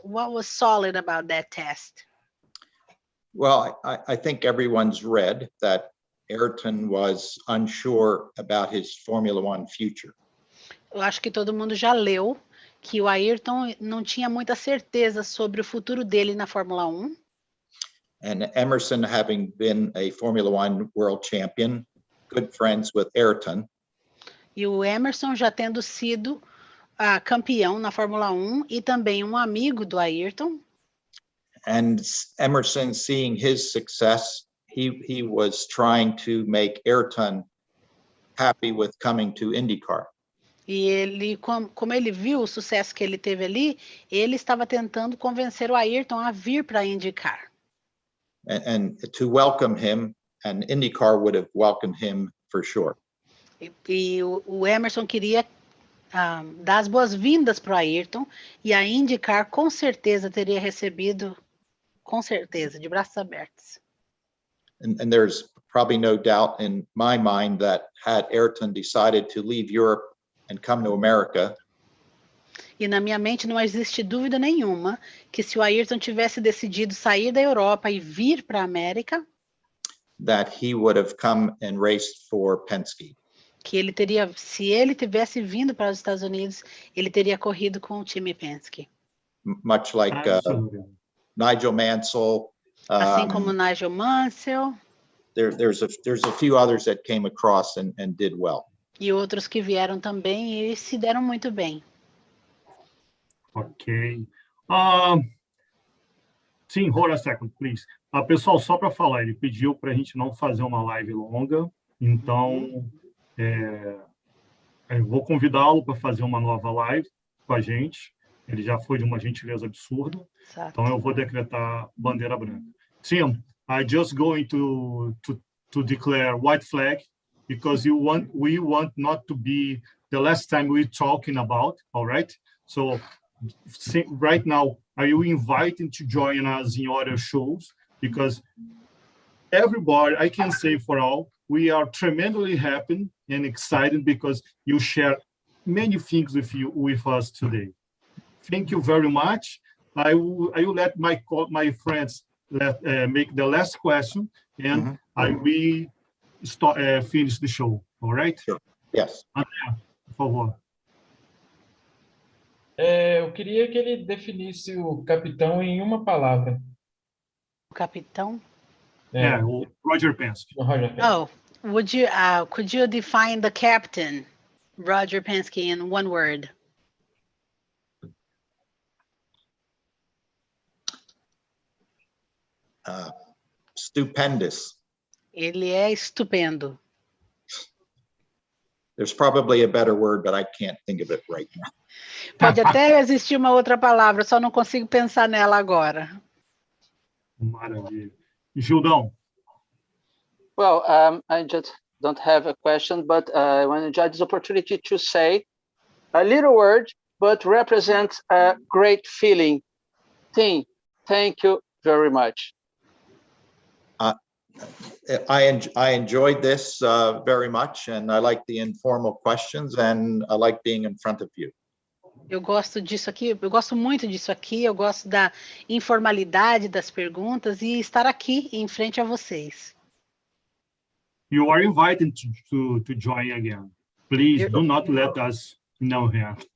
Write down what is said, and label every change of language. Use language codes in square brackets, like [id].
[en] What was solid about that test? Well, I think everyone's read that Ayrton was unsure about his Formula One future. [pt] Eu acho que todo mundo já leu que o Ayrton não tinha muita certeza sobre o futuro dele na Fórmula 1. [en] And Emerson, having been a Formula One world champion, good friends with Ayrton. [pt] E o Emerson já tendo sido campeão na Fórmula 1 e também um amigo do Ayrton. [en] And Emerson, seeing his success, he was trying to make Ayrton happy with coming to IndyCar. [pt] E ele, como ele viu o sucesso que ele teve ali, ele estava tentando convencer o Ayrton a vir para a IndyCar. [en] And to welcome him, and IndyCar would have welcomed him for sure. [pt] E o Emerson queria dar as boas-vindas para o Ayrton, e a IndyCar com certeza teria recebido, com certeza, de braços abertos. [en] and there's probably no doubt in my mind that had Ayrton decided to leave Europe and come to America, [pt] E na minha mente não existe dúvida nenhuma que se o Ayrton tivesse decidido sair da Europa e vir para a América, [en] that he would have come and raced for Penske. [pt] que ele teria, se ele tivesse vindo para os Estados Unidos, ele teria corrido com o time Penske. [en] Much like Absolutely. Nigel Mansell. [pt] Assim como Nigel Mansell [en] There's a few others that came across and did well. [pt] e outros que vieram também e se deram muito bem. [en] Ok. [pt] Sim, [en] hold a second, please. [pt] Pessoal, só para falar, ele pediu para a gente não fazer uma live longa, então eu vou convidá-lo para fazer uma nova live com a gente. Ele já foi de uma gentileza absurda, Exato. então eu vou decretar bandeira branca. [en] Tim, I just going to declare white flag because we want not to be the last time we talking about, all right? So right now, are you invited to join us in other shows? Because everybody, I can say for all, we are tremendously happy and excited because you share many things with us today. Thank you very much. I will let my friends make the last question, and I will finish the show. All right? Sure. Yes. [pt] André, por favor. Eu queria que ele definisse o capitão em uma palavra. O capitão? O Roger Penske. O Roger Penske. [en] Oh, could you define the captain, Roger Penske, in one word? Stupendous. [pt] Ele é estupendo. [en] There's probably a better word, but I can't think of it right now. [pt] Pode até existir uma outra palavra, só não consigo pensar nela agora. Maravilha. Gildão. [en] Well, I just don't have a question, but I want to enjoy this opportunity to say a little word, but represents a great feeling. Tim, thank you very much. I enjoyed this very much, and I like the informal questions, and I like being in front of you. [pt] Eu gosto disso aqui, eu gosto muito disso aqui, eu gosto da informalidade das perguntas e estar aqui em frente a vocês. [en] You are invited to join again. Please do not let us know here.